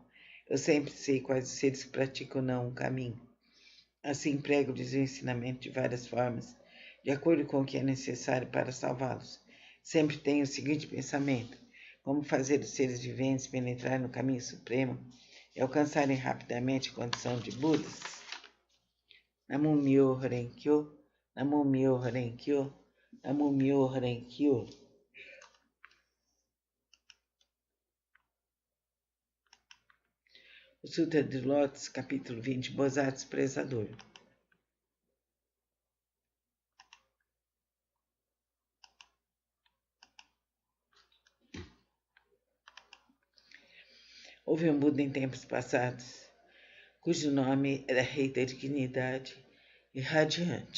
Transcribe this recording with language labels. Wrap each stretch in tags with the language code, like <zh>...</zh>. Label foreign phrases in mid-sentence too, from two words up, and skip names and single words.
<pt>Eu sempre sei quais os seres que praticam não um caminho. Assim prego-lhes o ensinamento de várias formas, de acordo com o que é necessário para salvá-los. Sempre tenho o seguinte pensamento: como fazer os seres viventes penetrar no caminho supremo e alcançarem rapidamente a condição de Budas?</pt> <ja>Namo Myoho Renkyo, Namo Myoho Renkyo, Namo Myoho Renkyo.</ja> <pt>O Sutra de Lótus, capítulo 20, Bodhisattva Expressador. Houve um Buda em tempos passados, cujo nome era Rei da Dignidade e Radiante.</pt>